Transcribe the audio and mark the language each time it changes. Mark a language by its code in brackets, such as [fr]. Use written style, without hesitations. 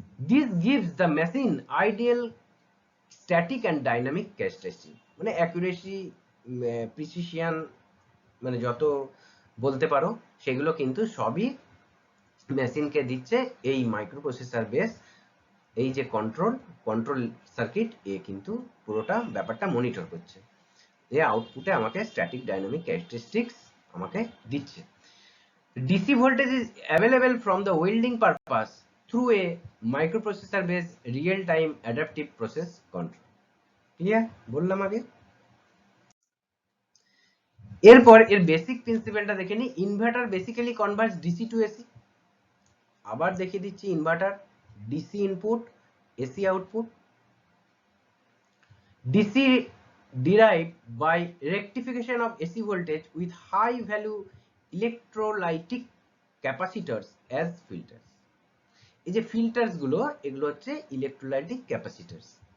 [en] this gives the machine ideal static and dynamic characteristic, [bn] মানে accuracy, precision, মানে যত বলতে পারো সেগুলো কিন্তু সবই মেশিনকে দিচ্ছে এই মাইক্রোপ্রসেসর বেস এই যে কন্ট্রোল সার্কিট, এ কিন্তু পুরোটা ব্যাপারটা মনিটর করছে। এ আউটপুটে আমাকে স্ট্যাটিক ডাইনামিক ক্যারেক্টারিস্টিক্স আমাকে দিচ্ছে। [en] DC voltage is available from the welding purpose through a microprocessor based real time adaptive process control. [bn] Clear বললাম আগে। এরপর এর বেসিক প্রিন্সিপালটা দেখে নি। [en] Inverter basically converts DC to AC. [bn] আবার দেখিয়ে দিচ্ছি, inverter DC input AC output. [en] DC derived by rectification of AC voltage with high value electrolytic capacitors as filters. [bn] এই যে ফিল্টারস গুলো, এগুলো হচ্ছে ইলেকট্রোলাইটিক ক্যাপাসিটরস।